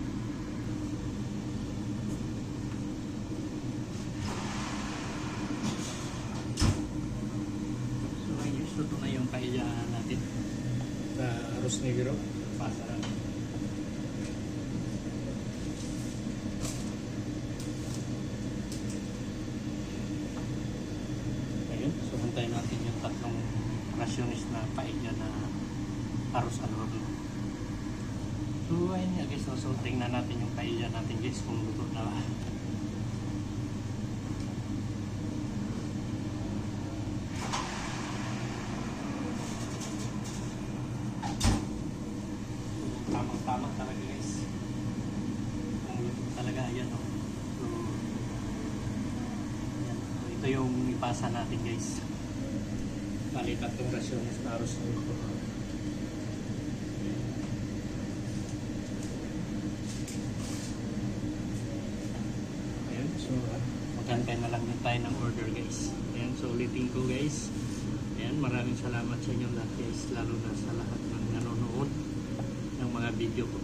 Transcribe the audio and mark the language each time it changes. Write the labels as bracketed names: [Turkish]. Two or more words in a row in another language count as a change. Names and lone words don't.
[Filipino] So ayun, ito na yung kailangan natin sa [Spanish] arroz negro. [Filipino] Pasa natin. Ayun, so hantayin natin yung tatlong rasyonis na paella na [Spanish] arroz al horno. [Filipino] So ayun nga guys, so tingnan natin yung paella natin guys kung luto na ba. So tamang-tama talaga guys. Kung luto talaga, ayan o. So, ayan. So ito yung ipasa natin guys. Bali tatlong rasyones na [Spanish] arroz al horno. [Filipino] So, magantay na lang din tayo ng order guys. Ayan, so ulitin ko guys. Ayan, maraming salamat sa inyo lahat guys. Lalo na sa lahat ng nanonood ng mga video ko.